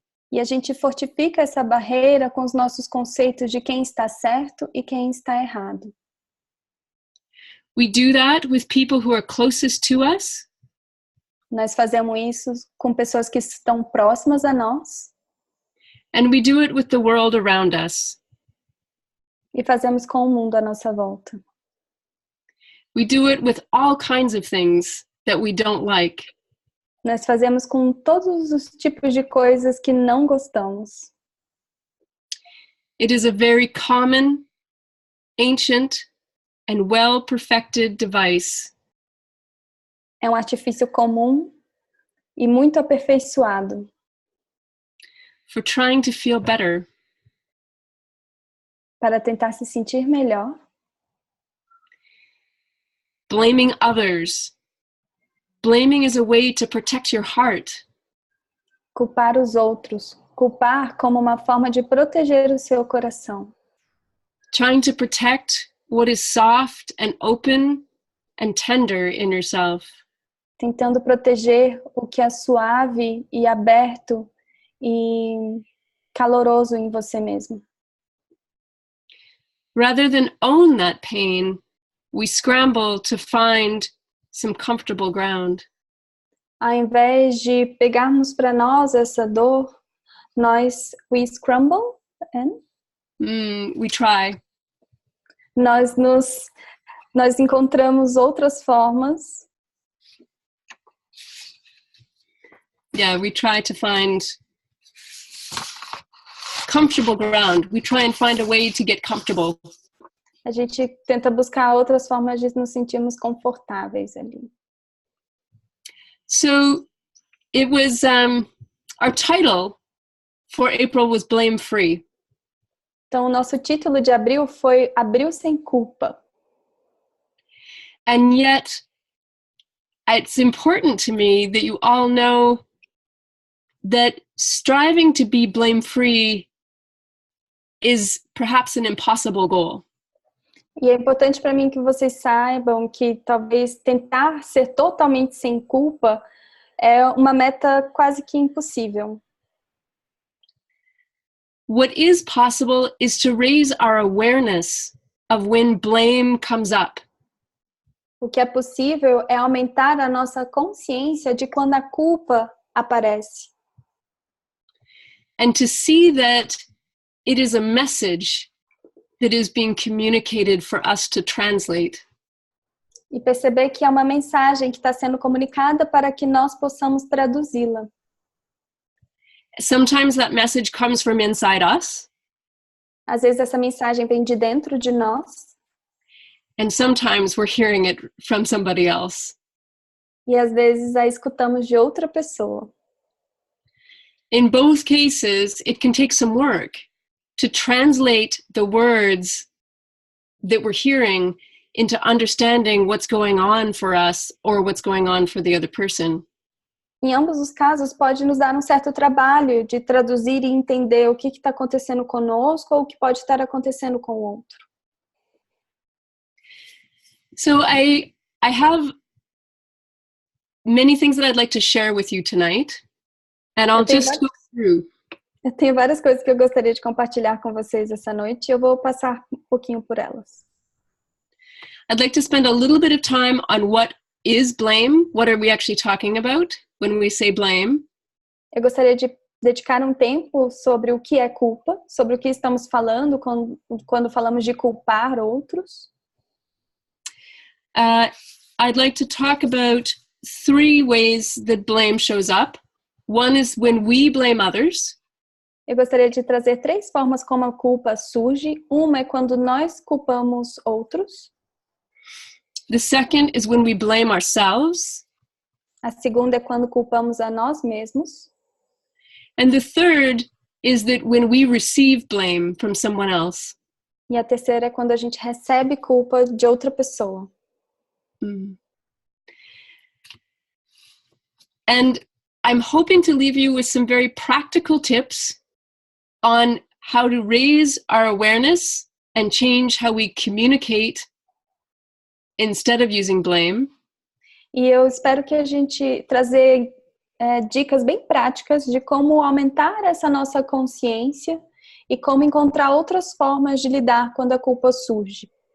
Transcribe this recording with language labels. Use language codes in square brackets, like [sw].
[pt] E a gente fortifica essa barreira com os nossos conceitos de quem está certo e quem está errado. [en] We do that with people who are closest to us. [pt] Nós fazemos isso com pessoas que estão próximas a nós. [en] And we do it with the world around us. [pt] E fazemos com o mundo à nossa volta. [en] We do it with all kinds of things that we don't like. [pt] Nós fazemos com todos os tipos de coisas que não gostamos. [en] It is a very common, ancient, and well-perfected device. [pt] É um artifício comum e muito aperfeiçoado [en] For trying to feel better. [pt] para tentar se sentir melhor. [en] Blaming others. Blaming is a way to protect your heart. [pt] Culpar os outros. Culpar como uma forma de proteger o seu coração. [en] Trying to protect what is soft and open and tender in yourself. [pt] Tentando proteger o que é suave e aberto e caloroso em você mesmo. [en] Rather than own that pain, we scramble to find some comfortable ground. [pt] Ao invés de pegarmos para nós essa dor, [en] we scramble, and We try. [pt] nós encontramos outras formas. [en] Yeah, we try to find comfortable ground. We try and find a way to get comfortable. [pt] A gente tenta buscar outras formas de nos sentirmos confortáveis ali. [en] So it was, our title for April was Blame Free. [pt] Então, o nosso título de abril foi Abril Sem Culpa. [en] And yet, it's important to me that you all know that striving to be blame-free is perhaps an impossible goal. [pt] E é importante para mim que vocês saibam que talvez tentar ser totalmente sem culpa é uma meta quase que impossível. [en] What is possible is to raise our awareness of when blame comes up. [pt] O que é possível é aumentar a nossa consciência de quando a culpa aparece. [en] And to see that it is a message that is being communicated for us to translate. [pt] E perceber que é uma mensagem que está sendo comunicada para que nós possamos traduzi-la. [en] Sometimes that message comes from inside us. [pt] Às vezes essa mensagem vem de dentro de nós. [en] And sometimes we're hearing it from somebody else. [pt] E às vezes a escutamos de outra pessoa. [en] In both cases, it can take some work to translate the words that we're hearing into understanding what's going on for us or what's going on for the other person. [pt] Em ambos os casos, pode nos dar um certo trabalho de traduzir e entender o que está acontecendo conosco ou o que pode estar acontecendo com o outro. [en] So I have many things that I'd like to share with you tonight, and I'll just go through. [pt] Eu tenho várias coisas que eu gostaria de compartilhar com vocês essa noite e eu vou passar um pouquinho por elas. [en] I'd like to spend a little bit of time on what is blame. What are we actually talking about when we say blame? [pt] Eu gostaria de dedicar um tempo sobre o que é culpa, sobre o que estamos falando quando falamos de culpar outros. [en] I'd like to talk about 3 ways that blame shows up. One is when we blame others. [pt] Eu gostaria de trazer 3 formas como a culpa surge. Uma é quando nós culpamos outros. [en] The second is when we blame ourselves. [pt] A segunda é quando culpamos a nós mesmos. [en] And the third is that when we receive blame from someone else. [pt] E a terceira é quando a gente recebe culpa de outra pessoa. [en] And I'm hoping to leave you with some very practical tips on how to raise our awareness and change how we communicate instead of using blame. [pt] E eu espero que a gente trazer dicas bem práticas de como aumentar essa nossa consciência e como encontrar outras formas de lidar quando a culpa surge.